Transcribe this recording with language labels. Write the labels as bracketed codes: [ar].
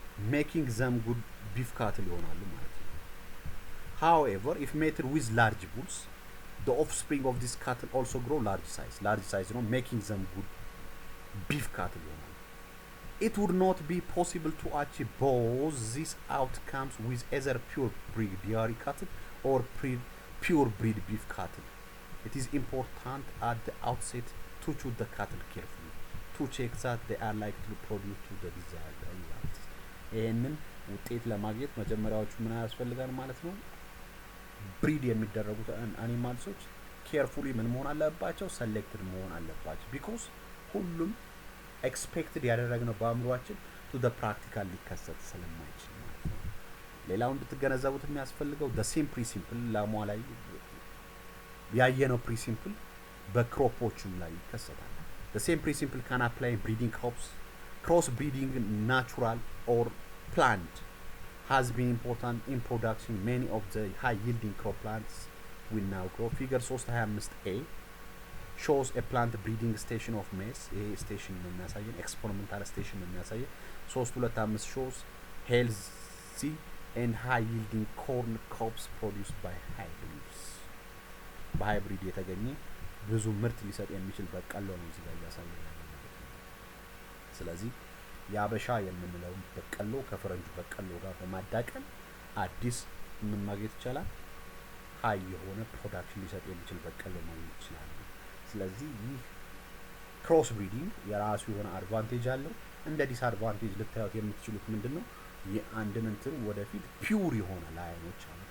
[en] making them good beef cattle [am] ይሆናሉ ማለት ነው። [en] however if mated with large bulls the offspring of this cattle also grow large size [am] ነው [en] making them good beef cattle [am] ይሆናሉ። [en] it would not be possible to achieve both these outcomes with either pure breed dairy cattle or pure breed beef cattle. It is important at the outset to choose the cattle carefully to check that they are likely to produce to the desired results. [am] ይሄንን ውጤት ለማግኘት መጀመሪያዎቹ ምን ያስፈልጋል ማለት ነው? ብሪድ የሚደረጉት አኒማልሶች ኬርፉሊ ምን መሆን አለባቸው? ሰሌክትድ መሆን አለባቸው። ቢኮዝ ሁሉም ኤክስፔክትድ ያደረግነው በአእምሯችን ቱ ዘ ፕራክቲካል ሊከሰት ስለማይችል ማለት ነው። ሌላው እንድትገነዘቡት የሚያስፈልገው [en] the same principle [am] ላሟ ላይ ያየነው ፕሪንሲፕል በክሮፖቹም ላይ ይከሰታል። [en] the same principle can apply in breeding crops. Cross breeding natural or planned has been important in production many of the high yielding crop plants we now grow. Figure 325A shows a plant breeding station of maize. [am] ይሄ ስቴሽን ነው የሚያሳየን ኤክስፐሪመንታል ስቴሽን ነው የሚያሳየን። [en] 325 shows healthy and high yielding corn crops produced by hybrids. [am] በሃይብሪድ የተገኘ ብዙ ምርት ሊሰጥ የሚችል በቀሎ ነው እዚህ ጋር ያሳየን። ስለዚህ ያበሻ የምንለው በቀሎ ከፈረንጁ በቀሎ ጋር በማዳቀል አዲስ ምን ማግኘት ይቻላል? ሃይ የሆነ ፕሮዳክሽን ሊሰጥ የሚችል በቀሎ ማግኘት ይችላል። ስለዚህ ይህ ክሮስ ብሪዲንግ የራሱ የሆነ አድቫንቴጅ አለው። እንደ ዲስአድቫንቴጅ ልታዩት የምትችሉት ምንድነው? የአንድን እንትን ወደፊት ፒውር የሆነ ላይኖች አሉ፣